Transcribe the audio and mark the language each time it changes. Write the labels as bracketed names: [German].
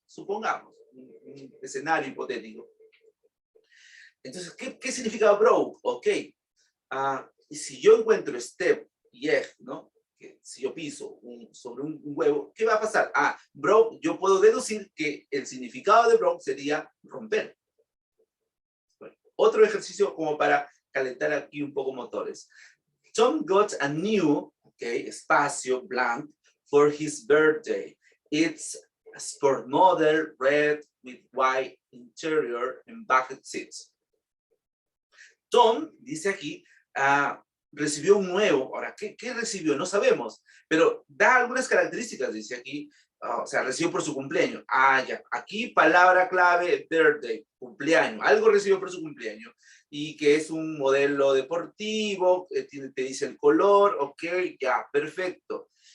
[Spanish] Supongamos, un escenario hipotético. Entonces, ¿qué significa bro? Ok. Y si yo encuentro step y egg, ¿no? que si yo piso sobre un huevo, ¿qué va a pasar? Ah, broke, yo puedo deducir que el significado de broke sería romper. Bueno, otro ejercicio como para calentar aquí un poco motores. [English] Tom got a new, okay, espacio, blank, for his birthday. It's a sport model, red with white interior and bucket seats. [Spanish] Tom, dice aquí, recibió un nuevo. Ahora, ¿qué recibió? No sabemos, pero da algunas características, dice aquí. O sea, recibió por su cumpleaños. Ya. Aquí, palabra clave, birthday, cumpleaños. Algo recibió por su cumpleaños. Y que es un modelo deportivo, te dice el color, ok, ya, perfecto.